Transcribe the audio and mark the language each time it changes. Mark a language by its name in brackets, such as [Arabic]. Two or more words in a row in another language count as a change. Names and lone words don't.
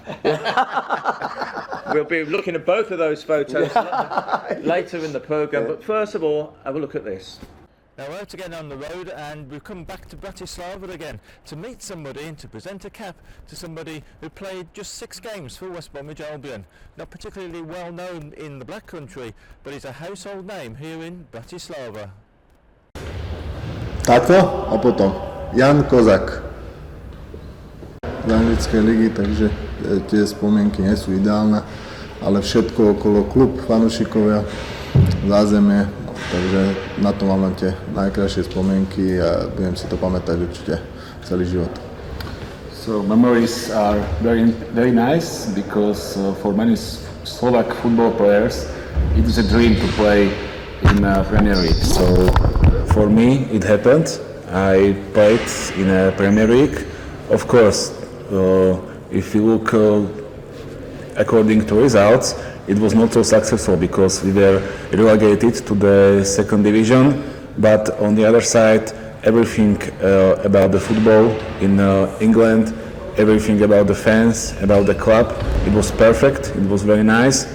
[English] We'll be looking at both of those photos later in the programme, but first of all, have a look at this. Now we're out again on the road, and we've come back to Bratislava again to meet somebody and to present a cap to somebody who played just 6 games for West Bromwich Albion. Not particularly well known in the Black Country, but he's a household name here in Bratislava. [Slovak] Takto a potom Jan Kozak z anglickej ligy, takže tie spomienky nie sú ideálne, ale všetko okolo klub, fanúšikovia, zázemie. Takže na to mám len tie najkrajšie spomienky a budem si to pamätať určite celý život. [English] So memories are very nice because for many Slovak football players it is a dream to play in Premier League. So for me it happened. I played in a Premier League. Of course, if you look according to results, it was not so successful because we were relegated to the second division, but on the other side, everything about the football in England, everything about the fans, about the club, it was perfect, it was very nice.